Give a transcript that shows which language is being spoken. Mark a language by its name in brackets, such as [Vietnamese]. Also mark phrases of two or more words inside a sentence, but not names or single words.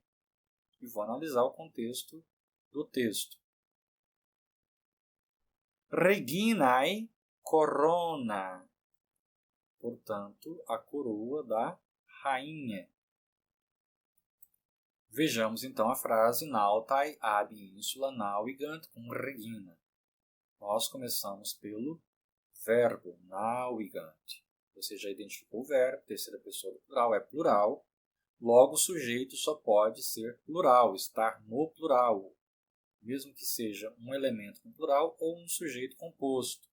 [Portuguese] E vou analisar o contexto do texto. Reginae corona. Portanto, a coroa da rainha. Vejamos então a frase [Latin] nautai ab insula navigant cum regina. [Portuguese] Nós começamos pelo verbo navigant. Você já identificou o verbo, terceira pessoa do plural é plural. Logo, o sujeito só pode ser plural, estar no plural, mesmo que seja um elemento no plural ou um sujeito composto.